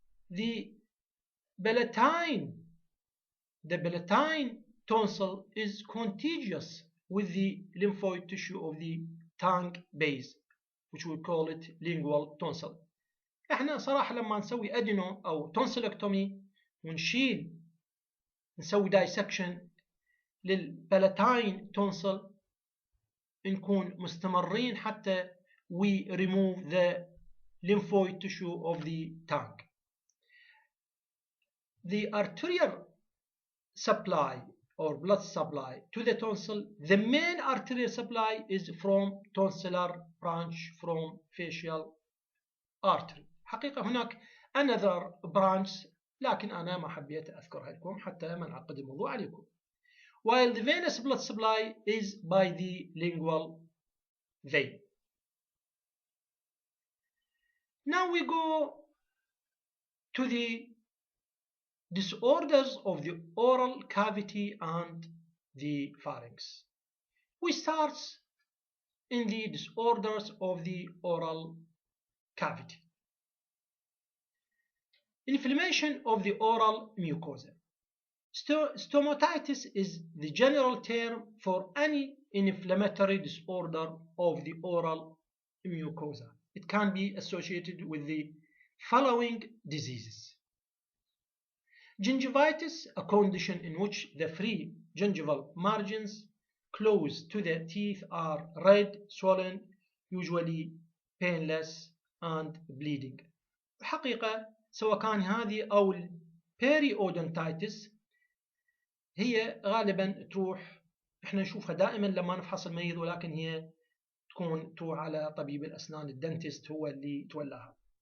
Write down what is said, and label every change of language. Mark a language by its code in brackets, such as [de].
[en] The palatine tonsil is contiguous with the lymphoid tissue of the tongue base, which we call it lingual tonsil. [ar] احنا صراحة لما نسوي ادينو او تونسيلكتومي نسوي دايسكشن للبالاتاين تونسل نكون مستمرين حتى [en] we remove the lymphoid tissue of the tongue. The arterial supply or blood supply to the tonsil, the main arterial supply is from tonsillar branch from facial artery. [ar] حقيقة هناك [en] another branch [ar] لكن أنا ما حبيت أذكرها لكم حتى ما نعقد الموضوع عليكم. [en] While the venous blood supply is by the lingual vein. Now we go to the disorders of the oral cavity and the pharynx. We start in the disorders of the oral cavity. Inflammation of the oral mucosa. Stomatitis is the general term for any inflammatory disorder of the oral mucosa. It can be associated with the following diseases. Gingivitis, a condition in which the free gingival margins close to the teeth are red, swollen, usually painless and bleeding. [ar] الحقيقة سواء كان هذه أو البيريودونتايتس هي غالبا تروح احنا نشوفها دائما لما نفحص المريض ولكن هي تروح على طبيب الأسنان الدنتست هو اللي يتولاها.